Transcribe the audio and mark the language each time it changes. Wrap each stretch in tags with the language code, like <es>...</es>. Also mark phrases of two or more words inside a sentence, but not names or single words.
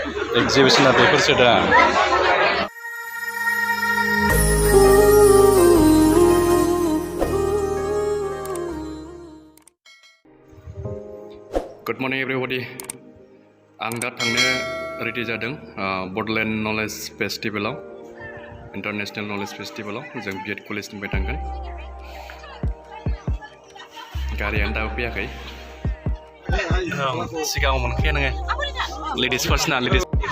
<en>Exhibition</en> <brx>बेफोरसो दा</brx> <en>Good morning everybody.</en> <brx>आं दा थांनो रेडि जादों बडलेण्ड नलेज फेस्टिभेलाव इन्टारनेशनेल नलेज फेस्टिभेलाव जों बिएड कलेजनिफ्राय थांगोन गारियानो दाबो फैयाखै सिगाङाव मोनखाया नोङो</brx> <en>ladies first</en> <brx>ना लेडिस</brx>